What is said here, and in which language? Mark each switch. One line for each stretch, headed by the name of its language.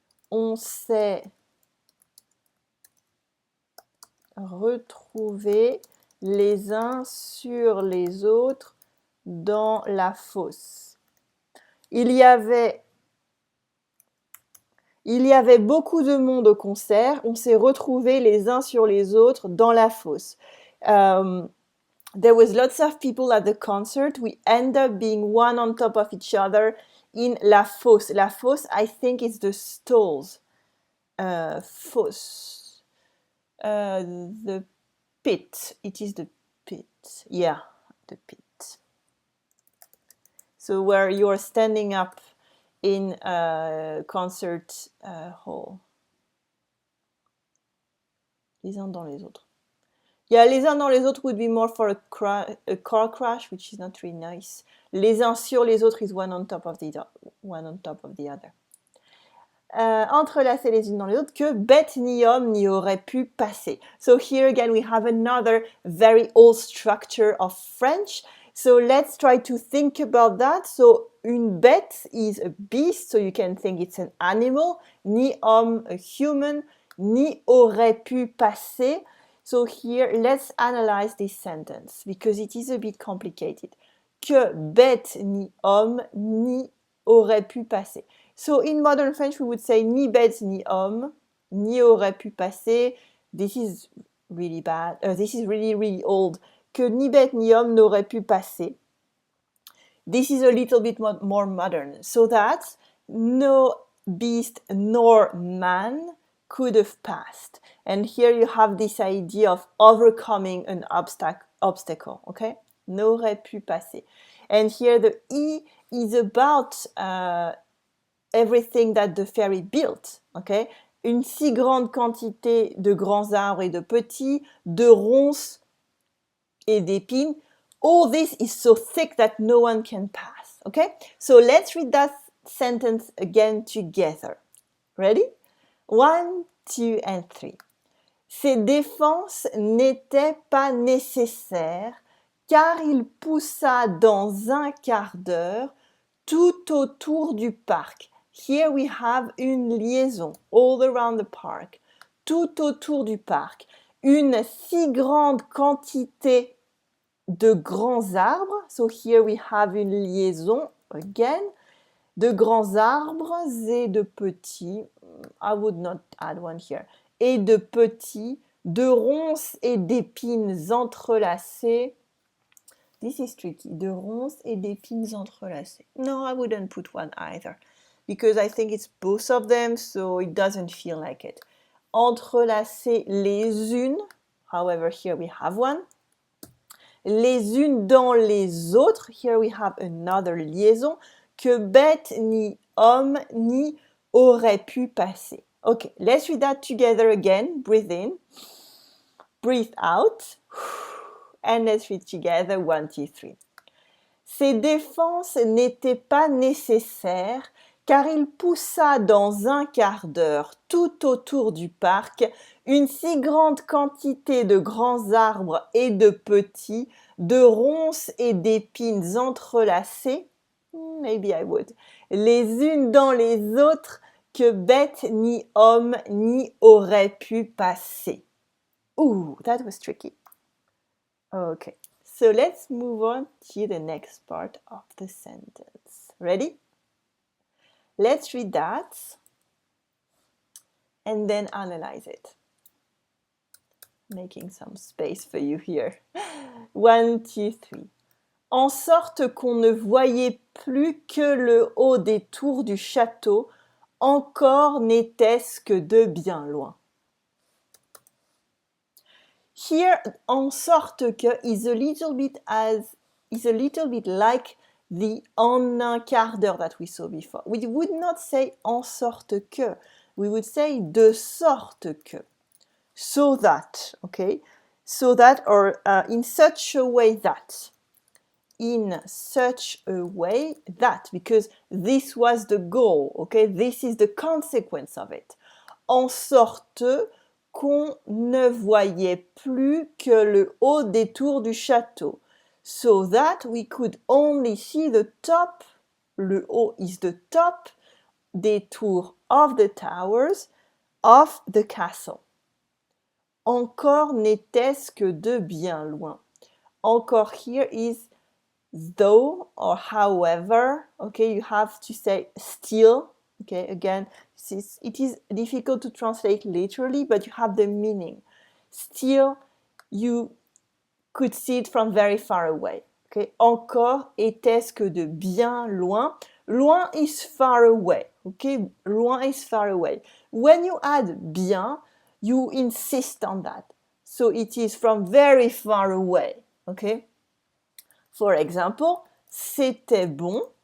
French: On s'est retrouvés les uns sur les autres dans la fosse. Il y avait beaucoup de monde au concert. On s'est retrouvés les uns sur les autres dans la fosse.
English: There was lots of people at the concert. We end up being one on top of each other in la fosse. La fosse, I think, is the stalls. Fosse. The pit. It is the pit. Yeah, the pit. So where you are standing up in a concert hall.
French: Les uns dans les autres.
English: Yeah,
French: les uns dans les autres
English: would be more for a car crash, which is not really nice.
French: Les uns sur les autres
English: is one on top of the other.
French: Entrelacer les unes dans les autres, que bête ni homme n'y aurait pu passer.
English: So here again we have another very old structure of French. So let's try to think about that. So une bête is a beast, so you can think it's an animal.
French: Ni homme,
English: a human.
French: Ni aurait pu passer.
English: So here let's analyze this sentence because it is a bit complicated.
French: Que bête ni homme ni aurait pu passer.
English: So in modern French we would say
French: ni bête ni homme ni aurait pu passer.
English: This is really bad. This is really old.
French: Que ni bête ni homme n'aurait pu passer.
English: This is a little bit more modern. So that no beast nor man could have passed. And here you have this idea of overcoming an obstacle, okay?
French: N'aurait pu passer.
English: And here the E is about everything that the fairy built, okay?
French: Une si grande quantité de grands arbres et de petits, de ronces et d'épines.
English: All this is so thick that no one can pass, okay? So let's read that sentence again together. Ready? 1, 2, and 3.
French: Ces défenses n'étaient pas nécessaires car il poussa dans un quart d'heure tout autour du parc.
English: Here we have une liaison, all around the park.
French: Tout autour du parc. Une si grande quantité de grands arbres.
English: So here we have une liaison, again. De grands arbres et de petits. I would not add one here.
French: Et de petits, de ronces et d'épines entrelacées.
English: This is tricky.
French: De ronces et d'épines entrelacées.
English: No, I wouldn't put one either. Because I think it's both of them, so it doesn't feel like it.
French: Entrelacées les unes.
English: However, here we have one.
French: Les unes dans les autres.
English: Here we have another liaison.
French: Que bête ni homme ni aurait pu passer.
English: Okay, let's read that together again. Breathe in. Breathe out. And let's read together 1, 2, 3.
French: Ces défenses n'étaient pas nécessaires car il poussa dans un quart d'heure tout autour du parc une si grande quantité de grands arbres et de petits, de ronces et d'épines entrelacées,
English: maybe I would,
French: les unes dans les autres, que bête ni homme n'y aurait pu passer.
English: Ooh, that was tricky. Okay, so let's move on to the next part of the sentence. Ready? Let's read that and then analyze it. Making some space for you here. 1, 2, 3.
French: En sorte qu'on ne voyait plus que le haut des tours du château, encore n'était-ce que de bien loin.
English: Here,
French: en sorte que
English: is a little bit like the en un quart d'heure that we saw before. We would not say
French: en sorte que.
English: We would say
French: de sorte que.
English: So that, okay? So that, or in such a way that. In such a way that, because this was the goal, okay? This is the consequence of it.
French: En sorte qu'on ne voyait plus que le haut des tours du château.
English: So that we could only see the top, le haut is the top, des tours of the towers of the castle.
French: Encore n'était-ce que de bien loin.
English: Encore here is though or however, okay, you have to say still, okay, again, it is difficult to translate literally, but you have the meaning. Still, you could see it from very far away, okay.
French: Encore était-ce que de bien loin.
English: Loin is far away, okay, loin is far away. When you add bien, you insist on that. So it is from very far away, okay. For example,
French: c'était bon.